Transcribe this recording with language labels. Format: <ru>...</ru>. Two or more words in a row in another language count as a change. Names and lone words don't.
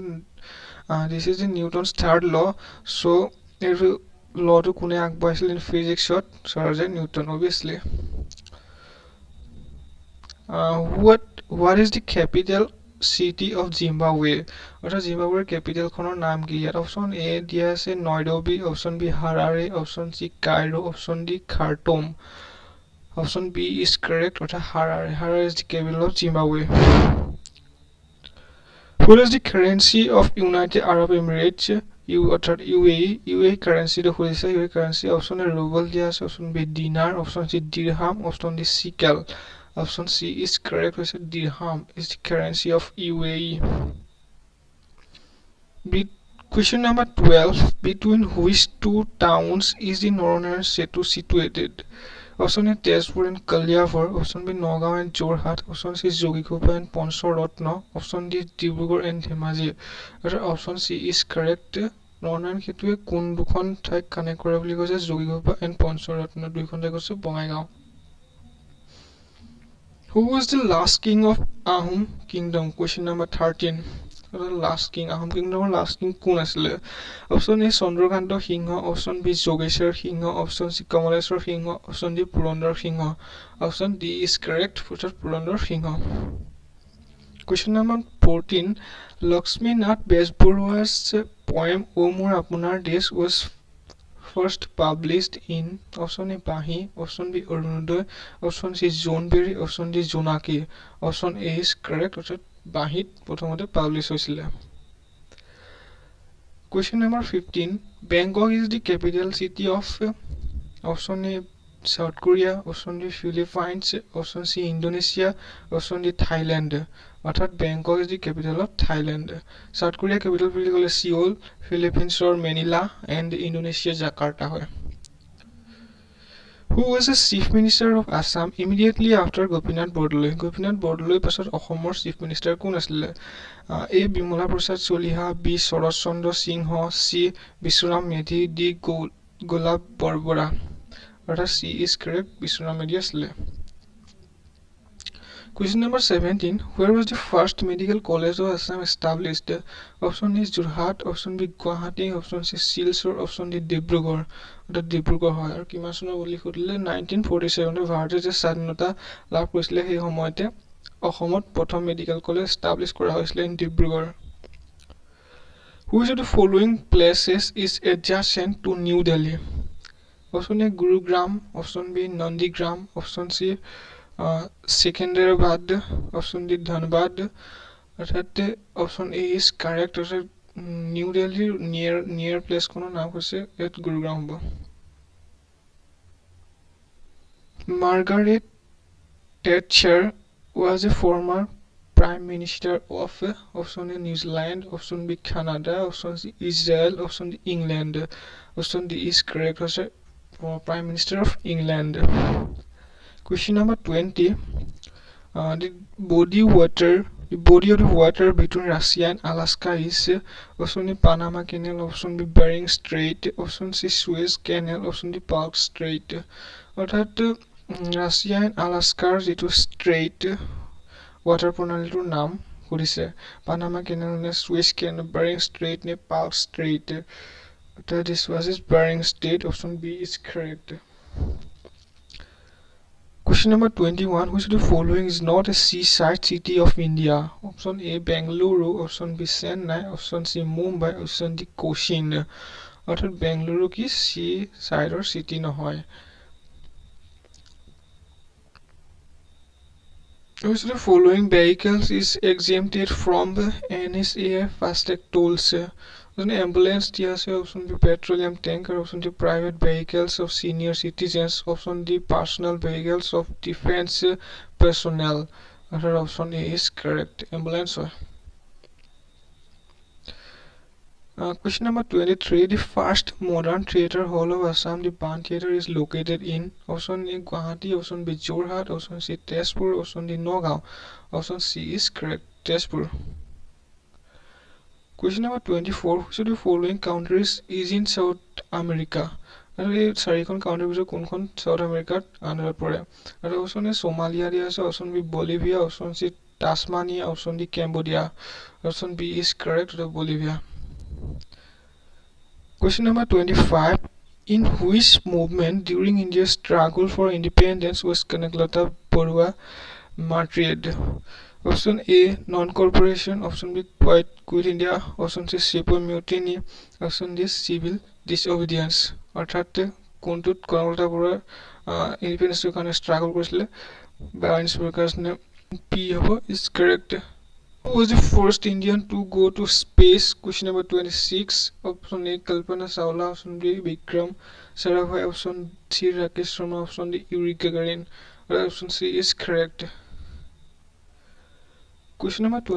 <en>This is the Newton's third law.</en> <as>So এই lawটো কোনে আগবঢ়াইছিল in physicsত Sir Isaac Newton obviously.</as> <en>What is the capital city of Zimbabwe?</en> <as>অৰ্থাৎ জিম্বাবৱেৰ কেপিটেলখনৰ নাম কি ইয়াত</as> <en>option A</en> <as>দিয়া আছে নইৰোবি</as> <en>option B</en> <as>হাৰাৰে</as> <en>option C</en> <as>কাইৰো</as> <en>option D</en> <as>খাৰ্টুম</as> <en>option B is correct</en> <as>অৰ্থাৎ হাৰাৰে</as> <en>is the capital of</en> <as>Zimbabwe.</as> <en>What is the currency of United Arab Emirates?</en> <as>অৰ্থাৎ UAE কাৰেন্সিটো খুলিছে UAE</as> <en>currency option A</en> <as>ৰুবল দিয়া আছে</as> <en>option B</en> <as>দিনাৰ</as> <en>option C</en> <as>দিৰহাম</as> <en>option D</en> <as>চিকেল</as> <en>Option C is correct. Dirham is the currency of UAE. Question number 12. Between which two towns is the Noronaran Setu situated? Option A Tezpur and Kalyavar, option B Nagaon and Jorhat, option C Jogikopa and Ponsorotno, option D Dibrugarh and Dhemaji. Option C is correct.</en> <as>Noronaran Setuৱে কোন দুখন ঠাইক কানেক্ট কৰে বুলি কৈছে Jogikopa and Ponsorotno দুইখন ঠাই কৈছে Bongaigaon.</as> <en>Who was the last king of Ahom kingdom? Question number 13. Last king, Ahom kingdom last king</en> <as>কোন আছিলে?</as> <en>Option A চন্দ্ৰকান্ত সিংহ, option B যোগেশ্বৰ সিংহ, option C কমলেশ্বৰ সিংহ, option D পুৰন্দৰ সিংহ. Option D is correct. পুৰন্দৰ সিংহ. Question number 14. Lakshmi Nath Bezbarua's poem O Mor Apunar Desh was first published in option A Bahi, option B Arunodoy, option C Jonberry, option D Jonaki. Option A is correct.</en> <as>বাহীত প্ৰথমতে publish হৈছিলে.</as> <en>Question number 15. Bangkok is the capital city of option A South Korea, option D Philippines, option C Indonesia, option D Thailand. অর্থাৎ Bangkok is the capital of Thailand. South Korea capital</en> <as>বুলি ক'লে</as> <en>Seoul, Philippines or Manila and Indonesia Jakarta হয়. Who was the chief minister of Assam immediately after Gopinath Bordoloi?</en> <as>Gopinath Bordoloi পাছত অসমৰ</as> <en>chief minister</en> <as>কোন আছিলে? A বিমলা প্ৰসাদ চলিহা, B শৰৎ চন্দ্ৰ সিংহ, C বিশ্বৰাম মেধি, D গোলাপ বৰবৰা.</as> <en>অৰ্থাৎ C is correct.</en> <as>বিশ্বৰাম মেধি আছিলে.</as> <en>Question number 17. Where was the first medical college of Assam established? Option A is Jorhat, option B Guwahati, option C Silchar, option D Dibrugarh.</en> <as>অর্থাৎ ডিব্ৰুগড় হয় আৰু কিমান চনৰ বুলি সুধিলে 1947 ভাৰতে যে স্বাধীনতা লাভ কৰিছিলে সেই সময়তে অসমত প্ৰথম</as> <en>medical college establish</en> <as>কৰা হৈছিলে ইন ডিব্ৰুগড়.</as> <en>Which of the following places is adjacent to New Delhi? Option A Gurugram, option B Nandigram, option C Secunderabad, option D Dhanbad. অর্থাৎ option A is correct.</en> <as>অর্থাৎ নিউ দিল্লীৰ নিয়াৰ প্লেচখনৰ নাম হৈছে ইয়াত গুৰুগ্ৰাম হ'ব.</as> <en>Margaret Thatcher was a former prime minister of option A New Zealand, option B Canada, option C Israel, option D England. Option D is correct. হৈছে prime minister of England. Question number 20. The body of the water between Russia and Alaska is option A Panama Canal, option B Bering Strait, option C Suez Canal, option D Palk Strait.</en> <as>অৰ্থাৎ ৰাছিয়া এণ্ড আলাস্কাৰ যিটো</as> <en>strait water</en> <as>প্ৰণালীটোৰ নাম সুধিছে পানামা কেনেল নে সুৱেজ কেনেল বেৰিং ষ্ট্ৰেইট নে পাল্ক ষ্ট্ৰেইট.</as> <en>অৰ্থাৎ this was is বেৰিং ষ্ট্ৰেইট. option B is correct. Question number 21. Which of the following is not a seaside city of India? Option A Bengaluru, option B Chennai, option C Mumbai, option D Cochin.</en> <as>অর্থাৎ বেংগালুৰু কি</as> <en>seaside city</en> <as>নহয়.</as> <en>Which of the following vehicles is exempted from the NSA FASTag tolls?</en> <as>Ambulance দিয়া আছে,</as> <en>option B petroleum tanker, option D private vehicles of senior citizens, option D personal vehicles of defense personnel. Option A is correct. Ambulance হয়. Question number 23. The first modern theatre hall of Assam, the Ban Theatre, is located in option A Guwahati, option B Jorhat, option C Tezpur, option D Nagaon. Option C is correct. Tezpur. Question number 24. Which of the following countries is in South America?</en> <as>এই চাৰিখন কাউণ্ট্ৰিৰ ভিতৰত কোনখন সাউথ আমেৰিকাত আণ্ডাৰত পৰে? আৰু</as> <en>option A</en> <as>সোমালিয়া দিয়া আছে,</as> <en>option B</en> <as>বলিভিয়া,</as> <en>option C</en> <as>টাছমানিয়া,</as> <en>option D</en> <as>কেম্বোডিয়া.</as> <en>option B is correct. বলিভিয়া. Question number 25. In which movement during India's struggle for independence was Kanaklata Barua martyred? Option A non-corporation, option B quit India, option C civil mutiny, option D civil disobedience.</en> <as>অৰ্থাৎ কোনটোত কনকলতা বৰুৱা ইণ্ডিপেণ্ডেন্সৰ কাৰণে ষ্ট্ৰাগল কৰিছিলে বা ইনস্পিৰেশ্যনৰ কাৰণে পি হ'ব</as> <en>is correct. Who was the first Indian to go to space? Question number 26. Option A Kalpana Chawla, option B Vikram Sarabhai, option C Rakesh Sharma, option D Yuri Gagarin. Option C is correct. Question number 27.</en>